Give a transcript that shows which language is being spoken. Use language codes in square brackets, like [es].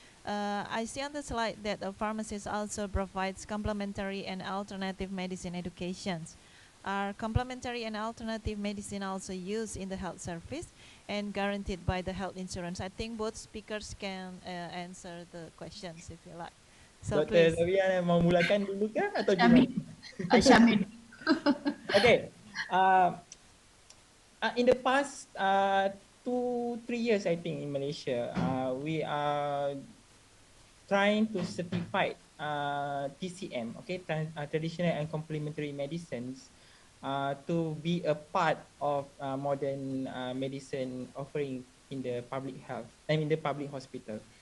[en] I see on the slide that a pharmacist also provides complementary and alternative medicine educations. Are complementary and alternative medicine also used in the health service and guaranteed by the health insurance? I think both speakers can answer the questions if you like. So please. [ms] Zawiya mau mulakan dulu ke atau gimana? Syamil. Okay. [en] In the past 2-3 years, I think in Malaysia, we are trying to certify TCM, okay, traditional and complementary medicines, to be a part of modern medicine offering in the public health, I mean the public hospital.